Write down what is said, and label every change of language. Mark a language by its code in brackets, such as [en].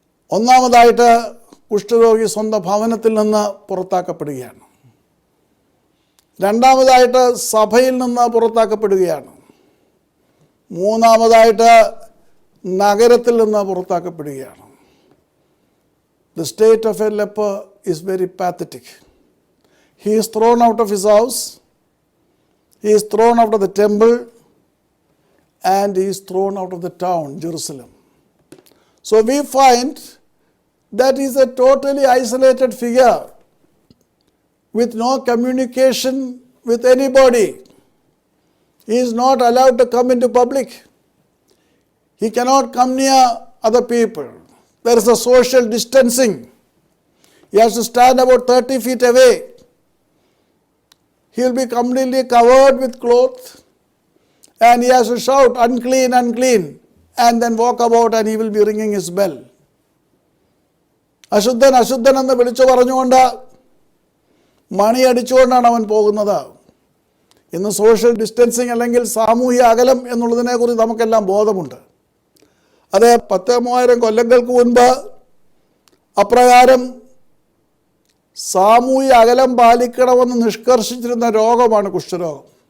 [ml] ഒന്നാമതായിട്ട് കുഷ്ഠരോഗി സ്വന്തം ഭവനത്തിൽ നിന്ന് പുറത്താക്കപ്പെടുകയാണ്. രണ്ടാമതായിട്ട് സഭയിൽ നിന്ന് പുറത്താക്കപ്പെടുകയാണ്. മൂന്നാമതായിട്ട് നഗരത്തിൽ നിന്ന് പുറത്താക്കപ്പെടുകയാണ്. [en] The state of a leper is very pathetic. He is thrown out of his house, he is thrown out of the temple, and he is thrown out of the town, Jerusalem. So we find that he is a totally isolated figure with no communication with anybody. He is not allowed to come into public. He cannot come near other people. There is a social distancing. He has to stand about 30 feet away. He will be completely covered with cloth and he has to shout, unclean, unclean, and then walk about and he will be ringing his bell. [ml] അശുദ്ധൻ അശുദ്ധൻ എന്ന് വിളിച്ചു പറഞ്ഞുകൊണ്ട് മണിയടിച്ചുകൊണ്ടാണ് അവൻ പോകുന്നത്. ഇന്ന് social distancing അല്ലെങ്കിൽ സാമൂഹിക അകലം എന്നുള്ളതിനെക്കുറിച്ച് നമുക്കെല്ലാം ബോധമുണ്ട്. അത് 10,000 കൊല്ലങ്ങൾക്ക് മുൻപ് അപ്രകാരം സാമൂഹിക അകലം പാലിക്കണമെന്ന് നിഷ്കർഷിച്ചിരുന്ന രോഗമാണ് കുഷ്ഠരോഗം.